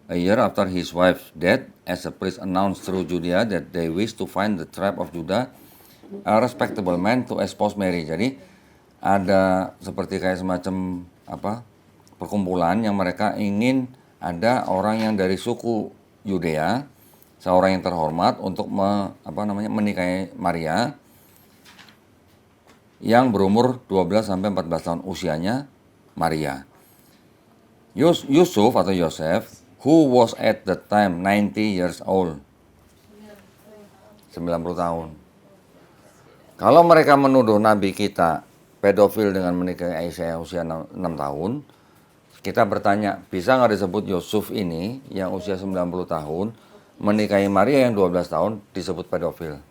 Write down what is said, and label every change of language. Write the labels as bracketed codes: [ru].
[en] A year after his wife's death, as a priest announced through Judea that they wish to find the tribe of Judah, a respectable man to espouse Mary. [id] Jadi ada seperti kayak semacam perkumpulan yang mereka ingin ada orang yang dari suku Yudea, seorang yang terhormat untuk menikahi Maria yang berumur 12 sampai 14 tahun usianya Maria. [en] Yusuf atau Yosef, who was at the time 90 years old. [id] 90 tahun. Kalau mereka menuduh Nabi kita pedofil dengan menikahi Aisyah yang usia 6 tahun, kita bertanya, bisa nggak disebut Yusuf ini yang usia 90 tahun menikahi Maria yang 12 tahun disebut pedofil?